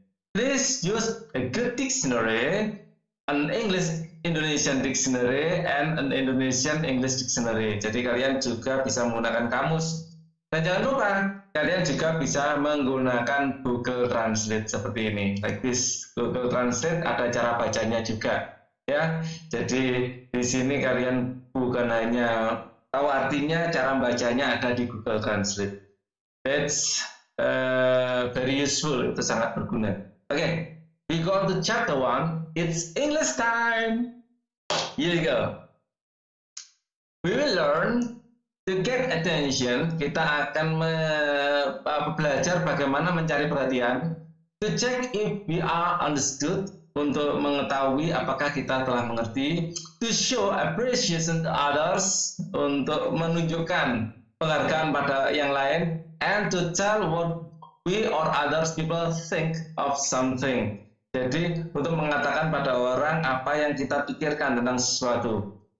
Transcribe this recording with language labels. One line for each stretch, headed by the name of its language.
English: Please use a good dictionary, an English Indonesian dictionary, and an Indonesian English dictionary.
Indonesian: Jadi kalian juga bisa menggunakan kamus. Dan jangan lupa, kalian juga bisa menggunakan Google Translate seperti ini.
English: Like this,
Indonesian: Google Translate ada cara bacanya juga. Ya, jadi di sini kalian bukan hanya tahu artinya, cara bacanya ada di Google Translate.
English: That's very useful,
Indonesian: itu sangat berguna.
English: Okay, we go to chapter 1. It's English time. Here you go. We will learn to get attention.
Indonesian: Kita akan belajar bagaimana mencari perhatian.
English: To check if we are understood.
Indonesian: Untuk mengetahui apakah kita telah mengerti.
English: To show appreciation to others.
Indonesian: Untuk menunjukkan penghargaan pada yang lain.
English: And to tell what we or others people think of something.
Indonesian: Jadi untuk mengatakan pada orang apa yang kita pikirkan tentang sesuatu.